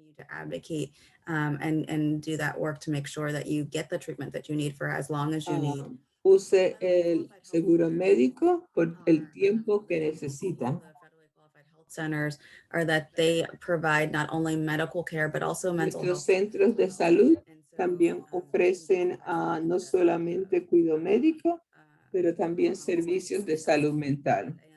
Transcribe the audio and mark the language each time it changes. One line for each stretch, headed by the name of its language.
English: Advocate and do that work to make sure that you get the treatment that you need for as long as you need.
Spanish: Use el seguro médico por el tiempo que necesita.
English: Centers are that they provide not only medical care but also mental health.
Spanish: Nuestros centros de salud también ofrecen no solamente cuidado médico, pero también servicios de salud mental.